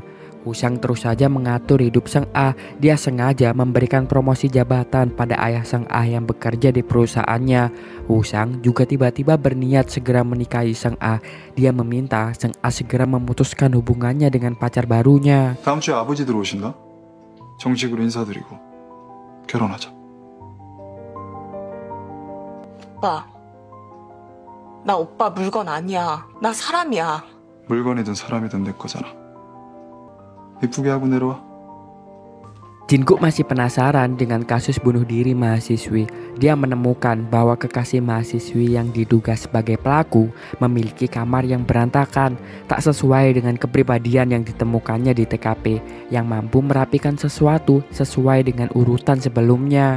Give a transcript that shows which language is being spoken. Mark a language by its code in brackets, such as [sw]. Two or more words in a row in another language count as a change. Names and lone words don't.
[id] Wusang terus saja mengatur hidup Sang Ah. Dia sengaja memberikan promosi jabatan pada ayah Sang Ah yang bekerja di perusahaannya. Wusang juga tiba-tiba berniat segera menikahi Sang Ah. Dia meminta Sang Ah segera memutuskan hubungannya dengan pacar barunya. [ko] 다음 주에 아버지 들어오신다. 정식으로 인사드리고 결혼하자. 오빠. 나 오빠 물건 아니야. 나 사람이야. 물건이든 사람이든 내 거잖아. 이쁘게 하고 내려와. [id] Jin Guk masih penasaran dengan kasus bunuh diri mahasiswi. Dia menemukan bahwa kekasih mahasiswi yang diduga sebagai pelaku memiliki kamar yang berantakan, tak sesuai dengan kepribadian yang ditemukannya di TKP, yang mampu merapikan sesuatu sesuai dengan urutan sebelumnya.